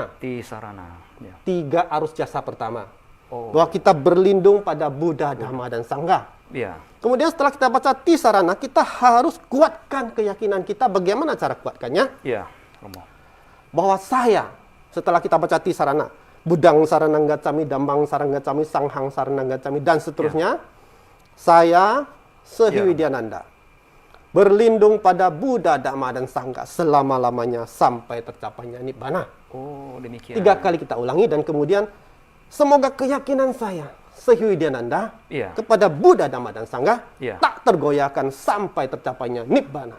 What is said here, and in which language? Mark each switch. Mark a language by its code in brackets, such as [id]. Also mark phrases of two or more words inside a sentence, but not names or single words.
[id] Tisarana. Ya. 3 arus jasa pertama. Bahwa kita berlindung pada Buddha, Dhamma, dan Sangha. Ya. Kemudian setelah kita baca tisarana, kita harus kuatkan keyakinan kita. Bagaimana cara kuatkannya? Iya, Romo. Bahwa saya, setelah kita baca tisarana, [pi] Budang Saranang Gacami, Dambang Saranang Gacami, Sanghang Saranang Gacami, [id] dan seterusnya, saya Sehiwidyananda berlindung pada Buddha, Dhamma, dan Sangha selama-lamanya sampai tercapainya Nibbana. Oh, demikian. 3 kali kita ulangi dan kemudian semoga keyakinan saya Sehiwidyananda kepada Buddha, Dhamma, dan Sangha tak tergoyahkan sampai tercapainya Nibbana.